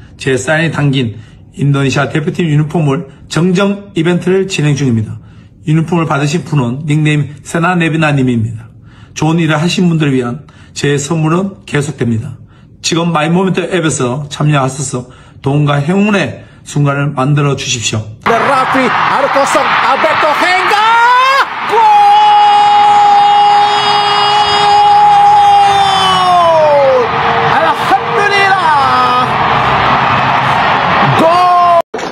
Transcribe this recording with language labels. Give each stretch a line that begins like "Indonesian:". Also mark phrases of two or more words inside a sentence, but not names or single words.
Korean: 제 사인이 담긴 인도네시아 대표팀 유니폼을 정정 이벤트를 진행 중입니다. 유니폼을 받으신 분은 닉네임 세나네비나님입니다. 좋은 일을 하신 분들을 위한 제 선물은 계속됩니다. 지금 마이모멘트 앱에서 참여하셔서 도움과 행운의 순간을 만들어 주십시오.
Indonesian: Raffi adu kosong Alberto Henga gol! Alhamdulillah gol!